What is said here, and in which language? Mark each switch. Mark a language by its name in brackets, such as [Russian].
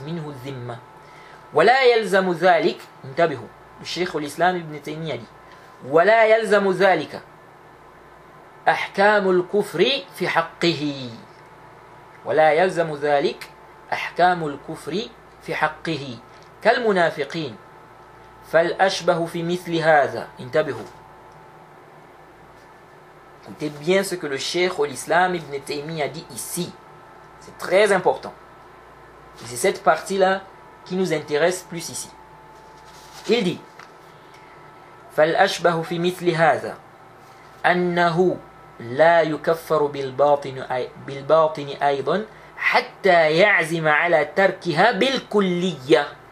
[Arabic] الذمة، ولا يلزم ذلك، انتبهوا الشيخ الإسلام ابن تيمية دي، ولا يلزم ذلك أحكام الكفر في حقه، ولا يلزم ذلك أحكام الكفر في حقه كالمنافقين. فالأشبه في مثل هذا، انتبهوا. [French] Écoutez bien ce que le Cheikh l'Islam Ibn Taymiyyah dit ici. C'est très important. Et c'est cette partie-là qui nous intéresse plus ici. Il dit: [Arabic] فالأشبه في مثل هذا أنه لا يكفر بالباطن أيضا حتى يعزم على تركها بالكلية.